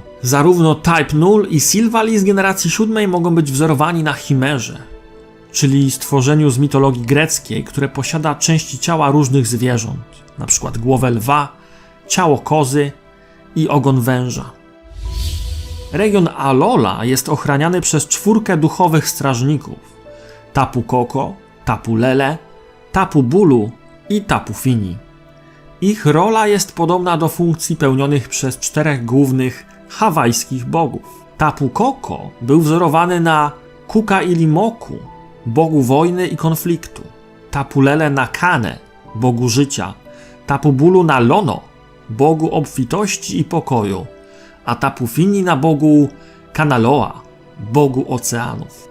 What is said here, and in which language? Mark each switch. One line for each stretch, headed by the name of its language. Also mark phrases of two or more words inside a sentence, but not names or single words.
Polish: Zarówno Type Null i Silvally z generacji 7 mogą być wzorowani na chimerze, czyli stworzeniu z mitologii greckiej, które posiada części ciała różnych zwierząt, np. głowę lwa, ciało kozy i ogon węża. Region Alola jest ochraniany przez 4 duchowych strażników: Tapu Koko, Tapu Lele, Tapu Bulu i Tapu Fini. Ich rola jest podobna do funkcji pełnionych przez 4 głównych hawajskich bogów. Tapu Koko był wzorowany na Kukailimoku, bogu wojny i konfliktu, Tapu Lele na Kane, bogu życia, Tapu Bulu na Lono, bogu obfitości i pokoju, a Tapu Fini na bogu Kanaloa, bogu oceanów.